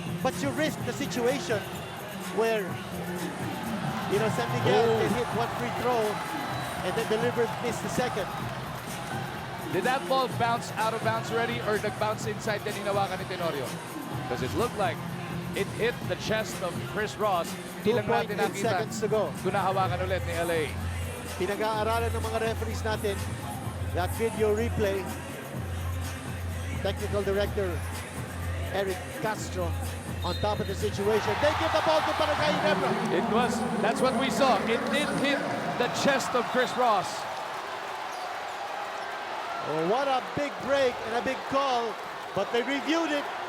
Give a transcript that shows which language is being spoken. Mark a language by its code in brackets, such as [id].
[en] But you risk the situation where, you know, San Miguel can hit 1 free throw and then deliberately miss the second. Did that ball bounce out of bounds already or nag-bounce inside [tl] din hinawakan ni [en] Tenorio? Because it looked like it hit the chest of Chris Ross. [tl] Hindi lang natin [en] 2.8 [tl] nakita [en] seconds to go. [tl] kung nahawakan ulit ni LA. Pinag-aaralan ng mga referees natin [en] that video replay. Technical Director Eric Castro on top of the situation. They give the ball to Barangay Ginebra. That's what we saw. It did hit the chest of Chris Ross. Oh, what a big break and a big call, but they reviewed it.